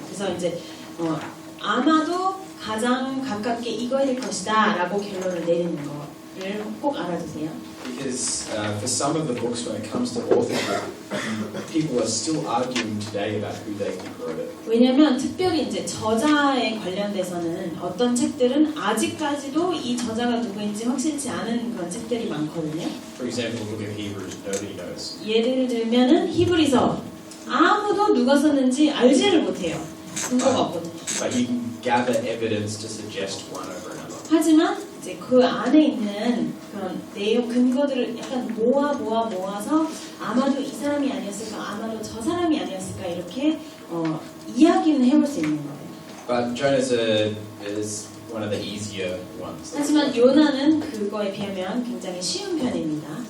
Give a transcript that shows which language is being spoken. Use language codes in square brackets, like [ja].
[ko] 그래서 이제 아마도 가장 가깝게 이거일 것이다라고 결론을 내리는 거를 꼭 알아두세요. [en] Because for some of the books, when it comes to authorship, people are still arguing today about who they think wrote it. [ko] 왜냐하면 특별히 이제 저자에 관련돼서는 어떤 책들은 아직까지도 이 저자가 누구인지 확실치 않은 그런 책들이 많거든요. [en] For example, the book of Hebrews, nobody knows. [ko] 예를 들면은 히브리서 아무도 누가 썼는지 알지를 못해요. 근거가 없거든요. [en] But you can gather evidence to suggest one over another. [ko] 하지만 이제 그 안에 있는 그런 내용 근거들을 약간 모아서 아마도 이 사람이 아니었을까, 아마도 저 사람이 아니었을까 이렇게 이야기는 해볼 수 있는 거예요. [en] But Jonah is one of the easier ones. [ko] 하지만 요나는 그거에 비하면 굉장히 쉬운 편입니다.